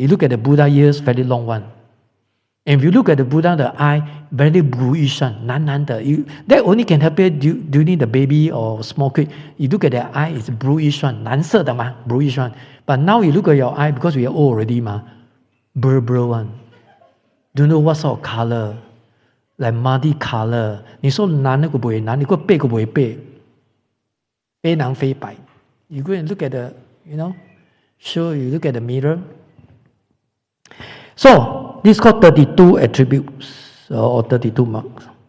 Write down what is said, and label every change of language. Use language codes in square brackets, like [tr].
[en] You look at the Buddha ears, very long one. And if you look at the Buddha, the eye, very bluish one, [zh] 蓝蓝的. [en] That only can happen during the baby or small kid. You look at their eye, it's bluish one, [zh] 蓝色的嘛, [en] bluish one. But now you look at your eye, because we are old already ma, blur one. Don't know what sort of color. Like muddy color. [zh] 你说蓝那个不会蓝，你说白个不会白，非蓝非白。 [en] You go and look at the, sure you look at the mirror. So this is called 32 attributes or 32 marks.